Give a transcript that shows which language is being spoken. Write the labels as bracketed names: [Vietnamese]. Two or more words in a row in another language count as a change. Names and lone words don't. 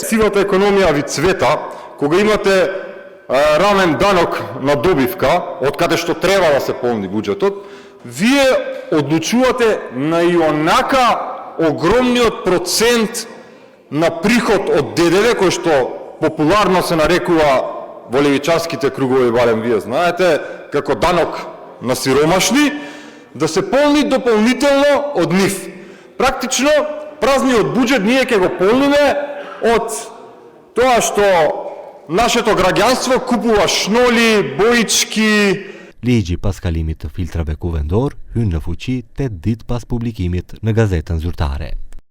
[Macedonian] Сивата економија ви цвета кога имате рамен данок на добивка, од каде што треба да се полни буџетот, вие одлучувате на ионака огромниот процент на приход од ДДВ, кој што популарно се нарекува во левичарските кругови, барем вие знаете, како данок на сиромашни, да се полни дополнително од нив. Практично, празниот буџет ние ќе го полниме од тоа што нашето граѓанство купува шноли, боички. [Albanian] Ligji pas kalimit të filtrave kuvendor hyn në fuqi 8 ditë pas publikimit në gazetën zyrtare.